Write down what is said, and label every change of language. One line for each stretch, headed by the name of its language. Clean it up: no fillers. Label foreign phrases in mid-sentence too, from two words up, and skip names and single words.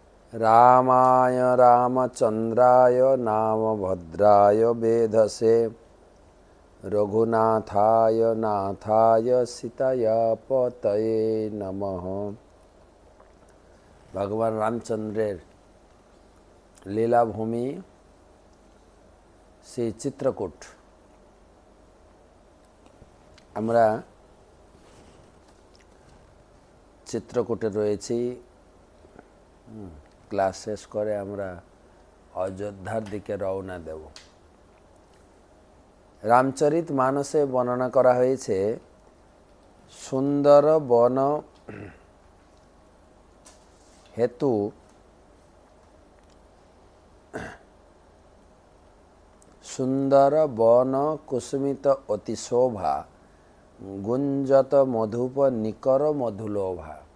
Sanskrit: रामाय रामचंद्राय नामभद्राय वेधसे रघुनाथाय नाथाय सीताय पतये नमः।
Bangla: ভগবান রামচন্দ্রের লীলাভূমি সে চিত্রকূট আমরা চিত্রকূটে রয়েছি। ক্লাস শেষ করে আমরা অযোধ্যার দিকে রওনা দেব। রামচরিত মানসে বর্ণনা করা হয়েছে
Awadhi: सुंदर बन हेतु सुंदर बन कुसुमित अति सोभा गुंजत मधुप निकर मधुलोभा।